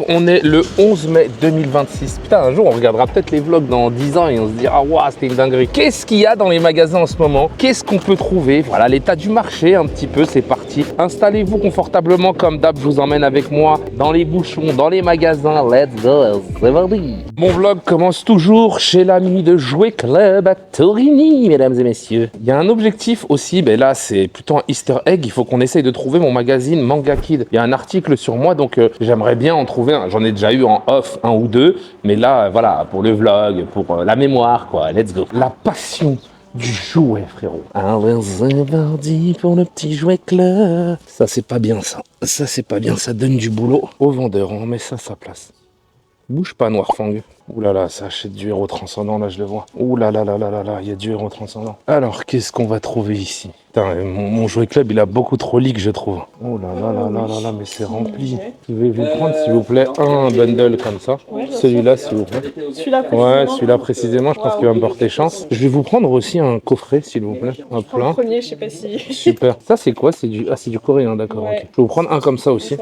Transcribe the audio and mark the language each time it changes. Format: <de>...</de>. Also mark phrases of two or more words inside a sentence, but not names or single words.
<fr>On est le 11 mai 2026. Putain, un jour, on regardera peut-être les vlogs dans 10 ans et on se dira, waouh, c'était une dinguerie. Qu'est-ce qu'il y a dans les magasins en ce moment? Qu'est-ce qu'on peut trouver? Voilà, l'état du marché un petit peu, c'est parti. Installez-vous confortablement comme d'hab, je vous emmène avec moi dans les bouchons, dans les magasins.</fr> <en>Let's go,</en> <fr>c'est parti. Mon vlog commence toujours chez l'ami de Jouet Club à Torini, mesdames et messieurs. Il y a un objectif aussi, ben là c'est plutôt un</fr> <en>easter egg,</en> <fr>il faut qu'on essaye de trouver mon magazine Manga Kid. Il y a un article sur moi, donc j'aimerais bien en trouver un. J'en ai déjà eu en off un ou deux, mais là voilà, pour le vlog, pour la mémoire quoi,</fr> <en>let's go.</en> <fr>La passion du jouet, frérot. Alors c'est parti pour le petit Jouet Club. Ça c'est pas bien ça, c'est pas bien, ça donne du boulot au vendeur, on met ça à sa place. Bouge pas, Noirfang. Ouh là là, ça achète du héros transcendant, là je le vois. Ouh là là là là là là, il y a du héros transcendant. Alors, qu'est-ce qu'on va trouver ici? Putain, mon Jouet Club, il a beaucoup trop leak, je trouve. Oh là là là là là là, mais c'est rempli. Je vais vous prendre, s'il vous plaît, un bundle comme ça. Ouais, celui-là, s'il vous plaît. Celui-là précisément. Ouais, celui-là précisément, je pense qu'il va me porter chance. Je vais vous prendre aussi un coffret, s'il vous plaît. Un plein. Le premier, je sais pas si... Super. Ça, c'est quoi? C'est du coréen, d'accord. Ouais. Okay. Je vais vous prendre un comme ça aussi.</fr>